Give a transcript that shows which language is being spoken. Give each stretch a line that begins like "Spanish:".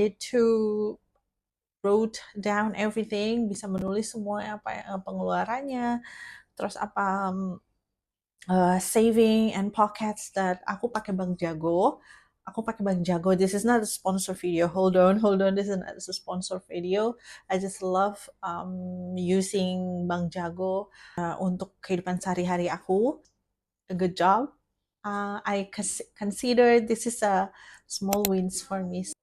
English: To wrote down everything,
Indonesian: bisa menulis semua apa pengeluarannya, terus apa
English: saving and pockets, that
Indonesian: aku pakai Bank Jago.
English: This is not a sponsor video. Hold on. This is not a sponsor video. I just love using Bank Jago
Indonesian: untuk kehidupan sehari-hari aku.
English: A good job. I consider this is a small wins for me.